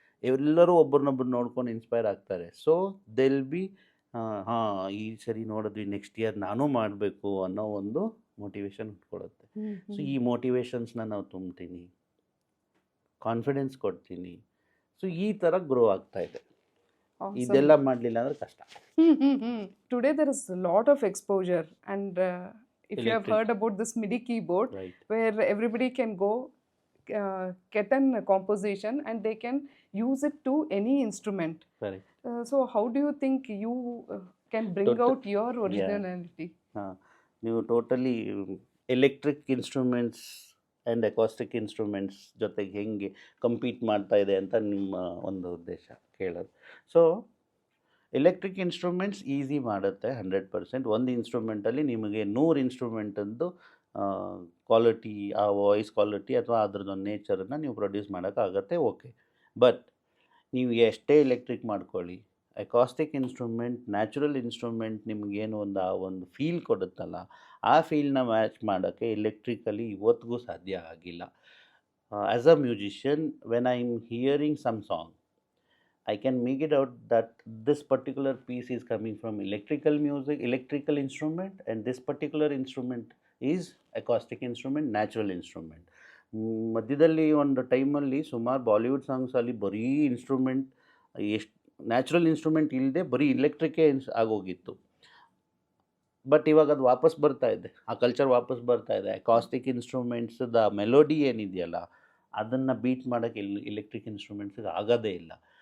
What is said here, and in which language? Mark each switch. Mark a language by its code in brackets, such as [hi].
[kn] ಎಲ್ಲರೂ ಒಬ್ಬರನ್ನೊಬ್ಬರು ನೋಡ್ಕೊಂಡು ಇನ್ಸ್ಪೈರ್ ಆಗ್ತಾರೆ. [en] so they'll be [kn] ಹಾಂ, ಈ ಸರಿ ನೋಡಿದ್ವಿ, ನೆಕ್ಸ್ಟ್ ಇಯರ್ ನಾನು ಮಾಡಬೇಕು ಅನ್ನೋ ಒಂದು ಮೋಟಿವೇಶನ್ ಉಟ್ಕೊಳ್ಳುತ್ತೆ. ಸೊ ಈ ಮೋಟಿವೇಶನ್ಸ್ನ ನಾವು ತುಂಬ್ತೀನಿ, ಕಾನ್ಫಿಡೆನ್ಸ್ ಕೊಡ್ತೀನಿ. ಸೊ ಈ ಥರ ಗ್ರೋ ಆಗ್ತಾ ಇದೆ. ಇದೆಲ್ಲ ಮಾಡಲಿಲ್ಲ ಅಂದರೆ ಕಷ್ಟ. [en] Today there is a lot of exposure, and if you have Electric. heard about this MIDI keyboard, Right. where everybody can go get a composition and they can use it to any instrument. Correct. So how do you think you can bring Total- out your originality? [kn] ಹಾಂ, ನೀವು totally electric instruments and acoustic instruments ಜೊತೆಗೆ ಹೆಂಗೆ compete ಮಾಡ್ತಾ ಇದೆ ಅಂತ ನಿಮ್ಮ ಒಂದು ಉದ್ದೇಶ ಕೇಳೋದು. ಸೊ ಎಲೆಕ್ಟ್ರಿಕ್ ಇನ್ಸ್ಟ್ರೂಮೆಂಟ್ಸ್ ಈಸಿ ಮಾಡುತ್ತೆ 100%. ಒಂದು ಇನ್ಸ್ಟ್ರೂಮೆಂಟಲ್ಲಿ ನಿಮಗೆ 100 ಇನ್ಸ್ಟ್ರೂಮೆಂಟದ್ದು ಕ್ವಾಲಿಟಿ, ಆ ವಾಯ್ಸ್ ಕ್ವಾಲಿಟಿ ಅಥವಾ ಅದ್ರದ್ದೊಂದು ನೇಚರನ್ನು ನೀವು ಪ್ರೊಡ್ಯೂಸ್ ಮಾಡೋಕ್ಕಾಗತ್ತೆ, ಓಕೆ. ಬಟ್ ನೀವು ಎಷ್ಟೇ ಎಲೆಕ್ಟ್ರಿಕ್ ಮಾಡ್ಕೊಳ್ಳಿ, ಅಕಾಸ್ಟಿಕ್ ಇನ್ಸ್ಟ್ರೂಮೆಂಟ್, ನ್ಯಾಚುರಲ್ ಇನ್ಸ್ಟ್ರೂಮೆಂಟ್ ನಿಮಗೇನು ಒಂದು ಫೀಲ್ ಕೊಡುತ್ತಲ್ಲ, ಆ ಫೀಲ್ನ ಮ್ಯಾಚ್ ಮಾಡೋಕ್ಕೆ ಎಲೆಕ್ಟ್ರಿಕಲಿ ಇವತ್ತಿಗೂ ಸಾಧ್ಯ ಆಗಿಲ್ಲ. [en] As a musician, when I am hearing some song, I can make it out that this particular piece is coming from electrical music, electrical instrument, and this particular instrument is acoustic instrument, natural instrument. [kn] ಮಧ್ಯದಲ್ಲಿ ಒಂದು ಟೈಮಲ್ಲಿ ಸುಮಾರು Bollywood ಸಾಂಗ್ಸಲ್ಲಿ ಬರೀ instrument, ಎಷ್ಟು natural instrument ಇಲ್ಲದೆ ಬರೀ ಎಲೆಕ್ಟ್ರಿಕೇ ಆಗೋಗಿತ್ತು. But ಇವಾಗ ಅದು ವಾಪಸ್ ಬರ್ತಾ ಇದೆ, ಆ ಕಲ್ಚರ್ ವಾಪಸ್ ಬರ್ತಾ ಇದೆ. ಅಕಾಸ್ಟಿಕ್ ಇನ್ಸ್ಟ್ರೂಮೆಂಟ್ಸ್ದ ಮೆಲೋಡಿ ಏನಿದೆಯಲ್ಲ, ಅದನ್ನು ಬೀಟ್ ಮಾಡೋಕ್ಕೆ ಎಲೆಕ್ಟ್ರಿಕ್ ಇನ್ಸ್ಟ್ರೂಮೆಂಟ್ಸ್ಗೆ ಆಗೋದೇ ಇಲ್ಲ.